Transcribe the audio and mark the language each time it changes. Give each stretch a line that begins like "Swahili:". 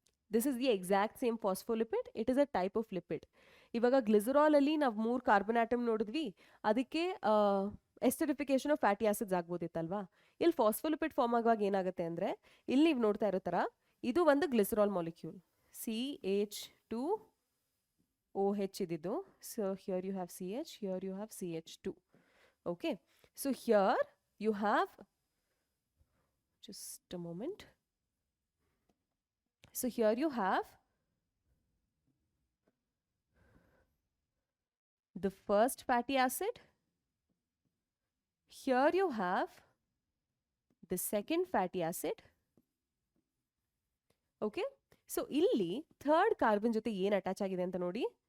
English: This is the exact same phospholipid. It is a type of lipid.
Kannada: ಇವಾಗ ಗ್ಲಿಸರಾಲಲ್ಲಿ ನಾವು 3 carbon atom ನೋಡಿದ್ವಿ, ಅದಕ್ಕೆ esterification of fatty acids ಆಗ್ಬೋದಿತ್ತಲ್ವಾ? ಇಲ್ಲಿ phospholipid form ಆಗುವಾಗ ಏನಾಗುತ್ತೆ ಅಂದರೆ, ಇಲ್ಲಿ ನೀವು ನೋಡ್ತಾ ಇರೋ ಥರ ಇದು ಒಂದು ಗ್ಲಿಸರಾಲ್ ಮಾಲಿಕ್ಯೂಲ್, CH2OH ಇದಿದ್ದು.
English: So here you have CH, here you have CH2. Okay, so here you have, just a moment. So here you have the first fatty acid. Here you have the second fatty acid.
Kannada: Okay, so ಇಲ್ಲಿ third carbon ಜೊತೆ ಏನು attach ಆಗಿದೆ ಅಂತ ನೋಡಿ.